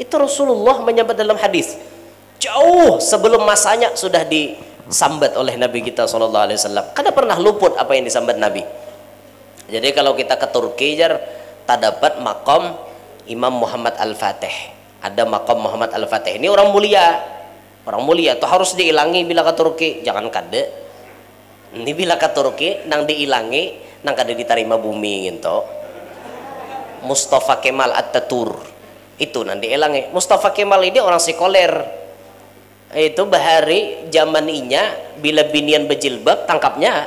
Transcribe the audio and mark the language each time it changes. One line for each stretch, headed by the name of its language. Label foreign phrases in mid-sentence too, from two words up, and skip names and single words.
Banjar: Itu Rasulullah menyebut dalam hadis jauh sebelum masanya sudah disambat oleh Nabi kita SAW. Kada pernah luput apa yang disambat Nabi. Jadi kalau kita ke Turki tak dapat makom Imam Muhammad Al-Fatih.
Indonesian: Ada makom Muhammad Al-Fatih.
Banjar: Ini orang mulia itu harus diilangi bila ke Turki. Jangan kada. Ini bila ke Turki nang diilangi nang kada diterima bumi gitu. Mustafa Kemal Atatürk itu nang diilangi. Mustafa Kemal ini orang sekuler. Itu bahari zaman inya bila binian berjilbab tangkapnya.